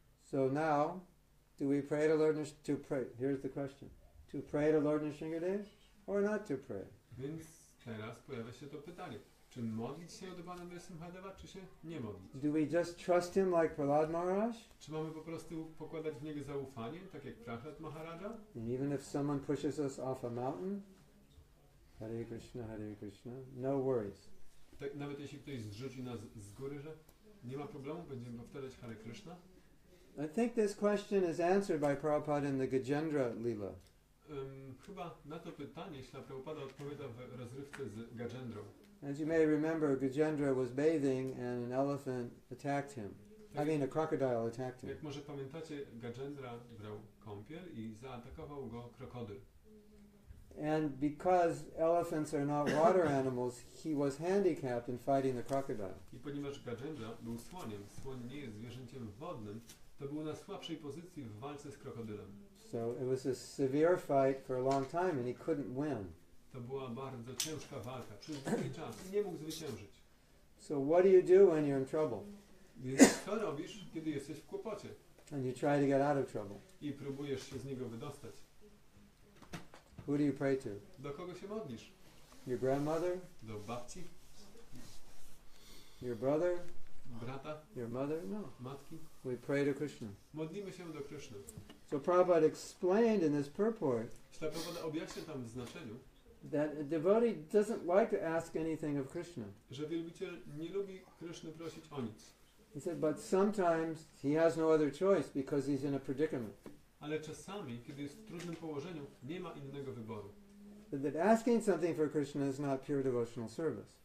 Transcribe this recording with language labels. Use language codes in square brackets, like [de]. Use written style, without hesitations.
[en] So now, do we pray to Lord to pray? Here's the question: to pray to Lord Nrsingh Dev or not to pray? [pl] Więc teraz pojawia się to pytanie: czy modlić się do Pana Nrsingha Deva, czy się nie modlić? [en] Do we just trust him like Prahlad Maharaj? [pl] Czy mamy po prostu pokładać w niego zaufanie, tak jak Prahlad Maharaja? [en] And even if someone pushes us off a mountain, Hare Krishna, no worries. [pl] Tak, nawet jeśli ktoś zrzuci nas z góry, że nie ma problemu, będziemy powtarzać Hare Krishna? [en] I think this question is answered by Prabhupada in the Gajendra Lila. [pl] Chyba na to pytanie Śla Prabhupada odpowiada w rozrywce z Gajendrą. [en] As you may remember, Gajendra was bathing and an elephant attacked him. A crocodile attacked him. [pl] Jak może pamiętacie, Gajendra brał kąpiel i zaatakował go krokodyl. [en] And because elephants are not water animals, he was handicapped in fighting the crocodile. [pl] I ponieważ Gajendra był słoniem, słoń nie jest zwierzęciem wodnym, to był na słabszej pozycji w walce z krokodylem. [en] So it was a severe fight for a long time and he couldn't win. [pl] To była bardzo ciężka walka, przez długi czas i nie mógł zwyciężyć. [en] So what do you do when you're in trouble? [pl] Więc co robisz, kiedy jesteś w kłopocie? [en] And you try to get out of trouble. [pl] I próbujesz się z niego wydostać. [en] Who do you pray to? [pl] Do kogo się modlisz? [en] Your grandmother? [pl] Do babci? [en] Your brother? [pl] Brata? [en] Your mother? No. [pl] Matki? [en] We pray to Krishna. [pl] Modlimy się do Kryszny. [en] So Prabhupada explained in this purport [pl] Śla Prabhupada objaśnia tam w znaczeniu, [en] that a devotee doesn't like to ask anything of Krishna. [pl] że wielbiciel nie lubi Kryszny prosić o nic. [en] He said, but sometimes he has no other choice because he's in a predicament. [pl] Ale czasami, kiedy jest w trudnym położeniu, nie ma innego wyboru. [en] That asking something for Krishna is not pure devotional service.